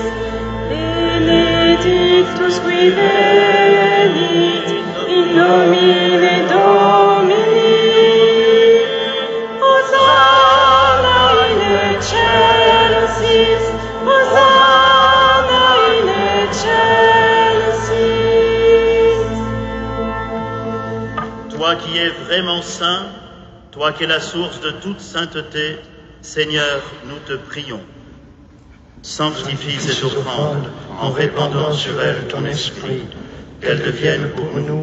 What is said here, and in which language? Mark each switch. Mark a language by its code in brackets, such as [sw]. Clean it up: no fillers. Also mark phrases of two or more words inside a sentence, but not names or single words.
[la] Benedictus qui venit in nomine Domini. Hosanna in excelsis, Hosanna in excelsis. [fr] Toi qui es vraiment saint, toi qui es la source de toute sainteté, Seigneur, nous te prions. Sanctifie cette offrande en répandant sur elle ton esprit, qu'elle devienne pour nous